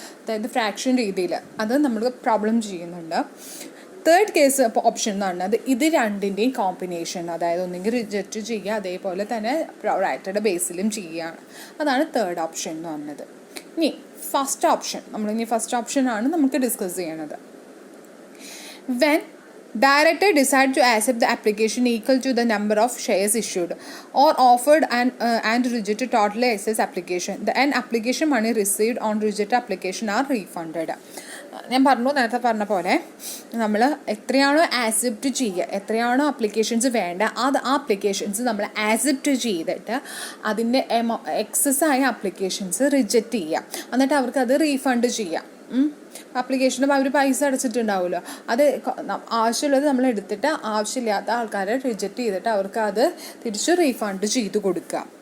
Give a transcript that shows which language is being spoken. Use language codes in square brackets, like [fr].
[ml] അതായത് ഫ്രാക്ഷൻ രീതിയിൽ അത് നമ്മൾ പ്രോബ്ലം ചെയ്യുന്നുണ്ട്. തേർഡ് കേസ് ഓപ്ഷൻ എന്ന് പറഞ്ഞത് ഇത് രണ്ടിൻ്റെയും കോമ്പിനേഷൻ, അതായത് ഒന്നെങ്കിൽ റിജക്റ്റ് ചെയ്യുക, അതേപോലെ തന്നെ പ്രൊറാറ്റയുടെ ബേസിലും ചെയ്യുകയാണ്. അതാണ് തേർഡ് ഓപ്ഷൻ എന്ന് പറഞ്ഞത്. ഇനി ഫസ്റ്റ് ഓപ്ഷൻ, നമ്മളിനി ഫസ്റ്റ് ഓപ്ഷനാണ് നമുക്ക് ഡിസ്കസ് ചെയ്യണത്. [en] When director decide to accept the application equal to the number of shares issued or offered and rejected totally excess application, the application money received on rejected application are refunded. [ml] ഞാൻ നേരത്തെ പറഞ്ഞ പോലെ നമ്മൾ എത്രയാണോ accept ചെയ്യുക, എത്രയാണോ applications വേണ്ട, ആ അപ്ലിക്കേഷൻസ് നമ്മൾ ആക്സെപ്റ്റ് ചെയ്തിട്ട് അതിൻ്റെ എക്സസ് ആയ അപ്ലിക്കേഷൻസ് റിജക്റ്റ് ചെയ്യുക. എന്നിട്ട് അവർക്ക് അത് റീഫണ്ട് ചെയ്യാം. അപ്ലിക്കേഷന് അവർ പൈസ അടച്ചിട്ടുണ്ടാവുമല്ലോ, അത് ആവശ്യമുള്ളത് നമ്മൾ എടുത്തിട്ട് ആവശ്യമില്ലാത്ത ആൾക്കാരെ റിജക്റ്റ് ചെയ്തിട്ട് അവർക്ക് അത് തിരിച്ച് റീഫണ്ട് ചെയ്ത് കൊടുക്കുക.